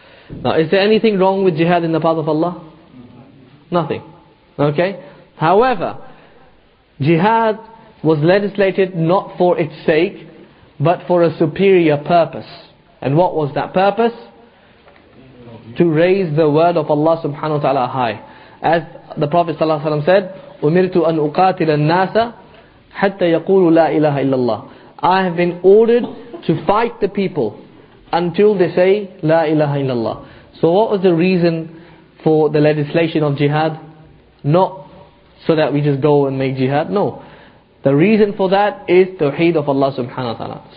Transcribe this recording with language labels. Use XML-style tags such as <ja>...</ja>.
<en>Now, is there anything wrong with jihad in the path of Allah? Nothing. Okay? However, jihad was legislated not for its sake, but for a superior purpose. And what was that purpose? To raise the word of Allah subhanahu wa ta'ala high. As the Prophet sallallahu alaihi wasallam said,</en> <ar>أُمِرْتُ أَنْ أُقَاتِلَ النَّاسَ حَتَّى يَقُولُوا لَا إِلَهَ إِلَّا اللَّهِ.</ar> <en>I have been ordered to fight the people until they say La ilaha illallah. So what was the reason for the legislation of jihad? Not so that we just go and make jihad. No. The reason for that is Tawheed of Allah subhanahu wa ta'ala.</en>